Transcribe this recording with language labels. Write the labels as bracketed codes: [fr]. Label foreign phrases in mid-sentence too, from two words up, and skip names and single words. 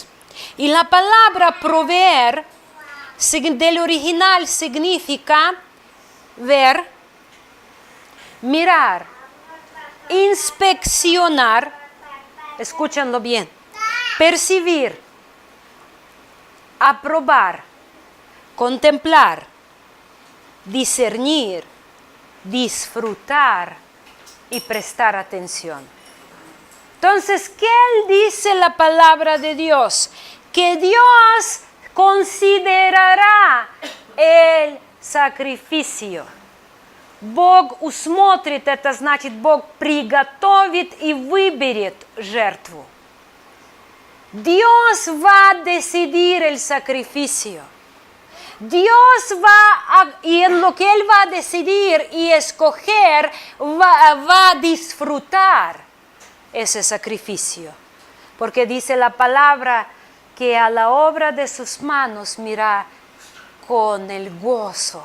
[es] Y la palabra proveer del original significa ver, mirar, inspeccionar, escúchenlo bien, percibir, aprobar, contemplar, discernir, disfrutar y prestar atención. Entonces, ¿qué dice la palabra de Dios? Que Dios considerará el sacrificio. [ru] Бог усмотрит, это значит, Бог приготовит и выберет жертву. [es] Dios va a decidir el sacrificio. Dios y en lo que Él va a decidir y escoger, va a disfrutar ese sacrificio. Porque dice la palabra que a la obra de sus manos mira con el gozo.